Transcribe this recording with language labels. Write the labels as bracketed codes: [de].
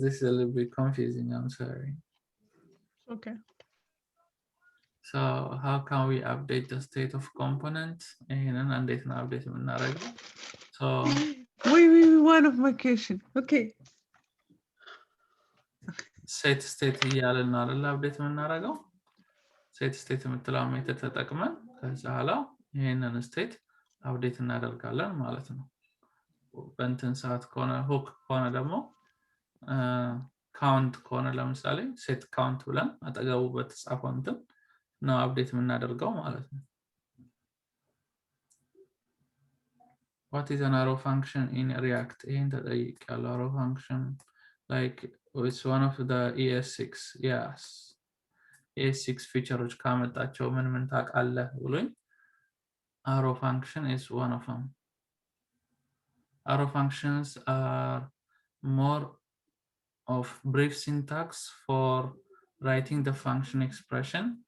[en] This is a little bit confusing. I'm sorry. Okay. So how can we update the state of component? [am] And እንዴት ነው update የምናደርገው? [en] So wait, one of my question. Okay. [am] set state እያልን ነው አይደል update የምናደርገው? set state የምትለው ሜተድ ተጠቅመን ከዛ በኋላ ይሄንን state update እናደርጋለን ማለት ነው። በእንትን ሰዓት ከሆነ hook ከሆነ ደግሞ count ከሆነ ለምሳሌ set count ብለን አጠገቡ በተጻፈው እንትን ነው update የምናደርገው ማለት ነው። [en] What is an arrow function in React? [am] ይሄን ተጠይቄያለሁ። [en] arrow function like it's one of the ES6. Yes. [am] ES6 features ካመጣቸው ምን ታውቃለህ ብሎኝ [en] arrow function is one of them. Arrow functions are more of brief syntax for writing the function expression.